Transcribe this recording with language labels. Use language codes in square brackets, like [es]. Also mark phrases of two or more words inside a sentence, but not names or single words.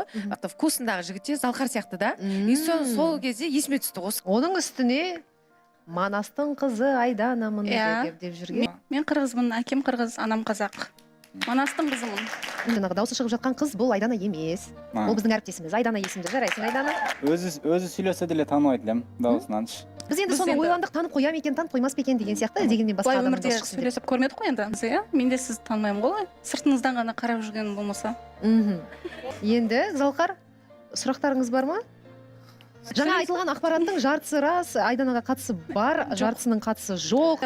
[kk] Вкусындағы жігіт те Залқар сияқты да. И сол кезде есіме түсті осы. Оның үстіне Манастың қызы Айданамын деп жүрген. Мен қырғызбын, әкем қырғыз, анам қазақ. Манастың қызымын. Жаңағы дауысы шығып жатқан қыз бұл Айдана емес. Ол біздің әріптесіміз. Айдана есімді жарайсың, Айдана. [ky] Өзі сөйлесе деле танымайт элем даусынан. [kk] Біз енді соны ойландық, танып қоям екен, танып қоймас па екен деген сияқты, дегенмен басқа Былай адамның өмірде дауысы шықсын деп. сөйлесіп көрмедік қой енді. Иә, мен де сізді танымаймын ғой. Сыртыңыздан ғана қарап жүрген болмаса. Енді Залқар, сұрақтарыңыз бар ма? Жаңа айтылған ақпараттың жартысы рас, Айданаға қатысы бар, жартысының қатысы жоқ.